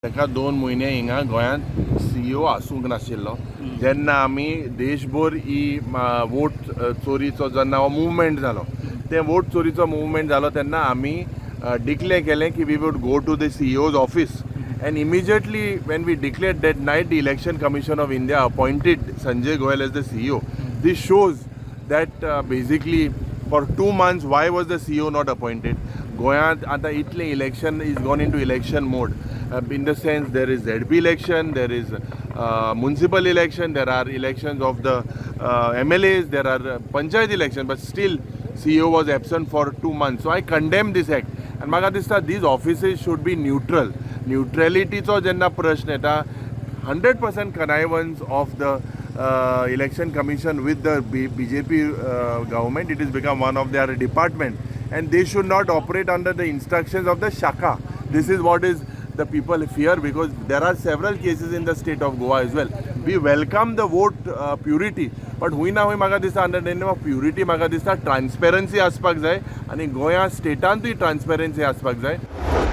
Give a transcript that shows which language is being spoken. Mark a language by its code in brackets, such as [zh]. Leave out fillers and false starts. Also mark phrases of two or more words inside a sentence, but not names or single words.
[kok] ताका 2 म्हयने हिंगा गोंयांत CEO आसूंक नाशिल्लो जेन्ना आमी देशभर ही वोट चोरीचो जेन्ना हो मुवमेंट जालो ते वोट चोरीचो मुवमेंट जालो तेन्ना आमी डिक्लेअर केलें की [en] we would go to the CEO's office and immediately when we declared that night the Election Commission of India appointed Sanjay Goyal as the CEO. This shows that basically for 2 months why was the CEO not appointed? Goyat [kok] आतां इतले [en] election is gone into election mode. In the sense there is ZB election, there is municipal election, there are elections of the MLAs, there are panchayat election, but still CEO was absent for 2 months. So I condemn this act. And [kok] म्हाका दिसता [en] these offices should be neutral. [kok] न्यूट्रलिटीचो जेन्ना प्रश्न येता [en] 100% connivance of the election commission with the BJP government. It has become one of their department and they should not operate under the instructions of the Shaka. This is what is the people fear because there are several cases in the state of Goa as well. We welcome the vote purity, but [kok] हुई ना हुई म्हाका दिसता [en] under the name of purity [kok] म्हाका दिसता ट्रान्सपेरन्सी आसपाक जाय आनी गोंया स्टेटांतूय ट्रान्सपेरन्सी आसपाक जाय.